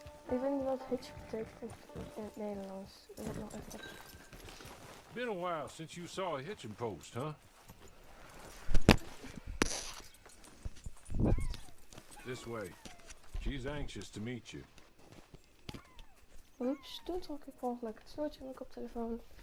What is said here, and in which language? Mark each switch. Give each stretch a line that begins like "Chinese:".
Dutch: Ik weet niet wat hitch betekent in het Nederlands. Dat heb ik nog even.
English: Been a while since you saw a hitching post, huh? This way. She's anxious to meet you.
Dutch: Oeps, toen trok ik per ongeluk het snoertje van mijn koptelefoon.